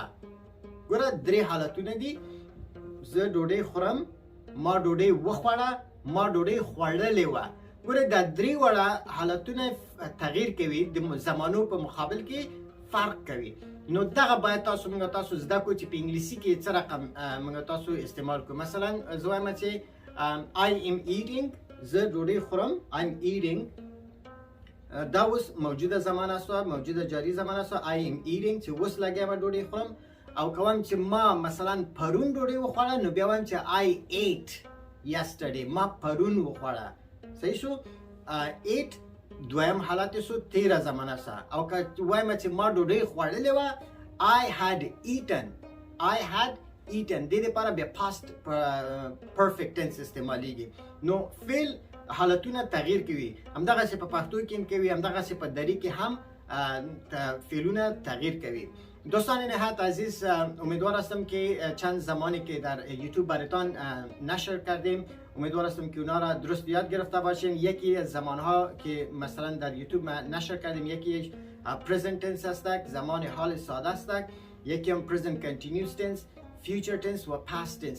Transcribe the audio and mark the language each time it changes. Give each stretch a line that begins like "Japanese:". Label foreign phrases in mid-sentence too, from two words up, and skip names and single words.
Pashto: ګوره درې حالتونه دي، زه ډوډۍ خورم، ما ډوډۍ وخوړه، ما ډوډۍ خوړلې وه. ګوره دا درې واړه حالتونه تغییر کوي، د زمانو په مقابل کې فرق کوي. نو دغه باید موږ تاسو زده کړو چې په انګلیسي کې څه رقم موږ تاسو استعمال کړو. مثلا زه وایم چې
English: I am eating،
Pashto: زه ډوډۍ خورم،
English: I am eating،
Pashto: دا اوس موجوده زمانه سوه، موجوده جاری زمانه سوه،
English: I am eating
Pashto: چې اوس لګیا به ډوډۍ خورم. او که وایم چې ما مثلا پرون ډوډۍ وخوړه نو بیا وایم چې
English: I ate yesterday،
Pashto: ما پرون وخوړه. صحیح شو؟ ate دویم حالت سو تیره زمانه سه. او که وایم چې ما ډوډۍ خوړلې وه
English: I had eaten، I had eaten،
Pashto: دې دپاره بیا
English: past perfect tense
Pashto: استعمالیږي. نو فعل حالتونه تغییر کوي، همدغسې په پښتو کې هم کوي، همدغسې په دري کې هم فعلونه تغییر کوي.
Persian: دوستان نهایت عزیز، امیدوار هستم که چند زمانی که در یوتیوب براتان نشر کردیم امیدوار هستم که اونا را درست یاد گرفته باشین. یکی از زمانها که مثلا در یوتیوب نشر کردیم یکی
English: present tense
Persian: هستک، زمان حال ساده هستک، یکی هم
English: present continuous tense، future tense
Persian: و
English: past tense.